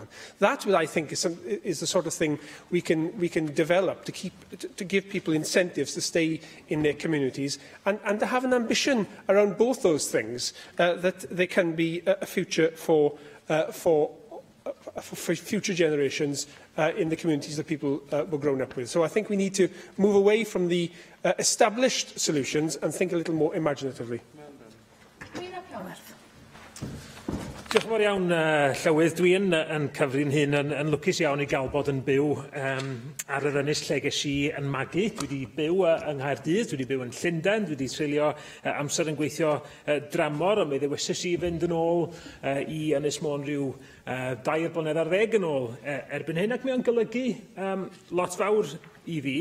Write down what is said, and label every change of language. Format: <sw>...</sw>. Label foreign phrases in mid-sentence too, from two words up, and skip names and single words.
<en>That, I think, is the sort of thing we can develop to give people incentives to stay in their communities, and to have an ambition around both those things, that there can be a future for future generations in the communities that people were grown up with. So I think we need to move away from the established solutions and think a little more imaginatively.</en> <cy>Diolch yn fawr iawn, Llywydd. Dwi yn cyfri'n hyn yn lwcus iawn i gael bod yn byw ar yr ynys lle ges i yn magu. Dwi wedi byw yng Nghaerdydd, dwi wedi byw yn Llundain, dwi wedi treulio amser yn gweithio dramor, ond mi ddewisys i fynd yn ôl i Ynys Môn rhyw 2 blynedd ar 10 yn ôl erbyn hyn, ac mi o'n golygu lot fawr i fi.</cy>